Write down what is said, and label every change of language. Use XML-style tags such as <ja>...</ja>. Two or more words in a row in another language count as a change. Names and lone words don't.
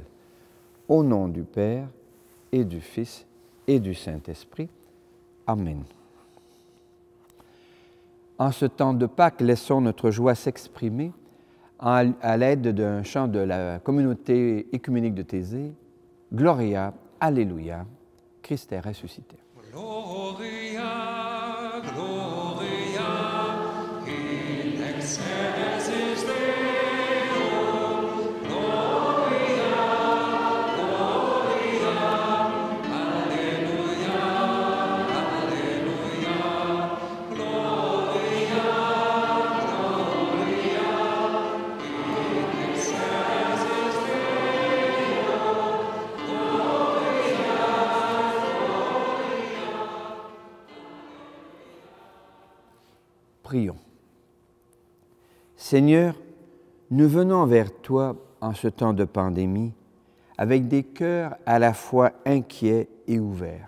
<fr>Au nom du Père, et du Fils, et du Saint-Esprit. Amen. En ce temps de Pâques, laissons notre joie s'exprimer à l'aide d'un chant de la communauté écuménique de Thésée, Gloria, Alléluia, Christ est ressuscité.</fr> <la>Gloria, Gloria, in excelsis Deo, Gloria, Gloria, Alleluia, Alleluia, Gloria, Gloria, in excelsis Deo, Gloria,</la> <fr>Prions. Seigneur, nous venons vers toi en ce temps de pandémie avec des cœurs à la fois inquiets et ouverts.</fr>